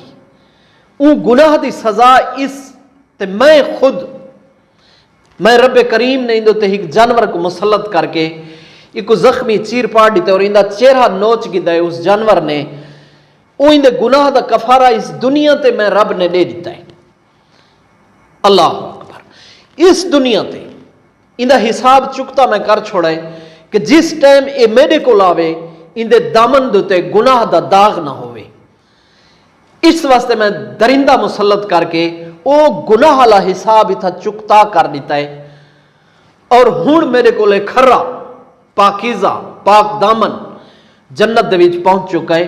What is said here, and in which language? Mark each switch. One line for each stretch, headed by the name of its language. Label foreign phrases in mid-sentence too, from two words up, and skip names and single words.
Punjabi: اون گناہ دی سزا اس تے میں خود میں رب کریم نے اندو تے ایک جانور کو مسلط کر کے ایک زخمی چیر پاڑ دیتا اور اندہ چہرہ نوچ گیا ہے اس جانور نے وہ اندے گناہ دا کفارہ اس دنیا تے میں رب نے دے دیتا ہے.
Arabic: اللہ اکبر.
Punjabi: اس دنیا تے اندا حساب چکتا میں کر چھوڑا ہے کہ جس ٹائم یہ میرے کو آوے اندے دامن دے اتے گناہ دا داغ نہ ہووے. اس واسطے میں درندہ مسلط کر کے وہ گناہ والا حساب اتنا چکتا کر دتا ہے اور ہݨ میرے کو کھرا پاکیزہ پاک دامن جنت دے وچ پہنچ چکا ہے.